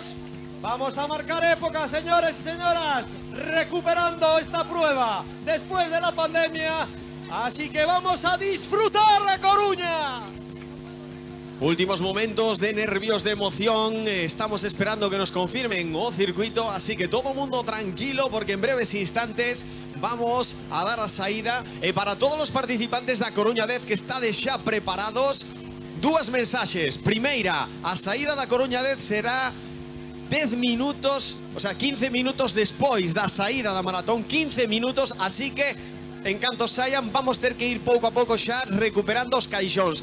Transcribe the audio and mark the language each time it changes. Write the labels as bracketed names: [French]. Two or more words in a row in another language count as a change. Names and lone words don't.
[Spanish] Vamos a marcar época, señores y señoras, recuperando esta prueba después de la pandemia. Así que vamos a disfrutar la Coruña. Últimos momentos de nervios, de emoción. Estamos esperando que nos confirmen [Galician] o circuito, así que todo mundo tranquilo porque en breves instantes vamos a dar a saída. E para todos os participantes da Coruña 10 que estades xa preparados, dúas mensaxes. Primeira, a saída da Coruña 10 será 10 minutos, o sea, 15 minutos despois da saída da maratón, 15 minutos, así que en canto saian vamos ter que ir pouco a pouco xa recuperando os caixóns.